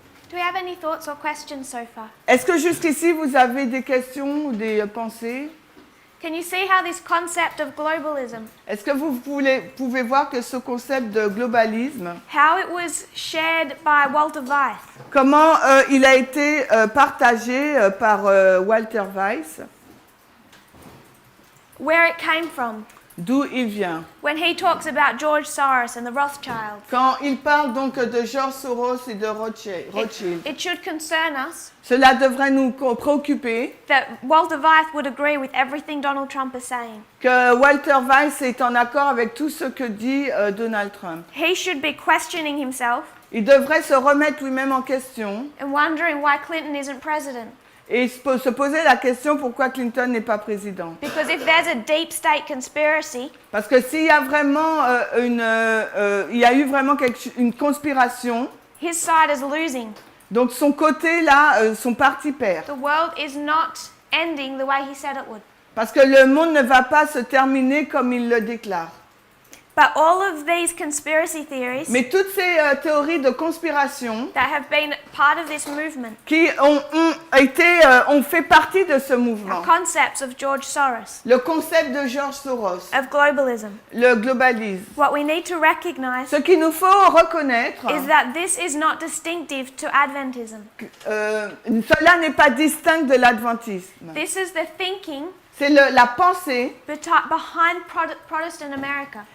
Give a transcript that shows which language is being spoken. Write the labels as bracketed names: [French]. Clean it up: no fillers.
[English] Do we have any thoughts or questions so far? [French] Est-ce que jusqu'ici vous avez des questions ou des pensées? [English] Can you see how this concept of globalism, [French] Est-ce que vous pouvez voir que ce concept de globalisme, [English] how it was shared by Walter Weiss, [French] comment il a été partagé par Walter Weiss, [English] where it came from, [French] d'où il vient? [English] when he talks about George Soros and the Rothschilds? [French] Quand il parle donc de George Soros et de Rothschild, [English] It should concern us [French] cela devrait nous préoccuper [English] that Walter Weiss would agree with everything Donald Trump is saying. [French] que Walter Weiss est en accord avec tout ce que dit Donald Trump. [English] He should be questioning himself [French] Il devrait se remettre lui-même en question [English] and wondering why Clinton isn't president. [French] et se poser la question pourquoi Clinton n'est pas président. [English] Because if there's a deep state conspiracy, [French] Parce que s'il y a vraiment il y a eu vraiment une conspiration, [English] his side is losing. [French] donc son côté là, son parti perd. [English] The world is not ending the way he said it would. [French] Parce que le monde ne va pas se terminer comme il le déclare. [English] But all of these conspiracy theories [French] Mais toutes ces théories de conspiration [English] that have been part of this movement [French] qui ont fait partie de ce mouvement. [English] are concepts of George Soros, [French] Le concept de George Soros, [English] of globalism. [French] le globalisme. [English] What we need to recognize [French] Ce qu'il nous faut reconnaître, [English] is that this is not distinctive to Adventism. [French] cela n'est pas distinct de l'adventisme. [English] This is the thinking [French] C'est la pensée [English] behind Protestant America.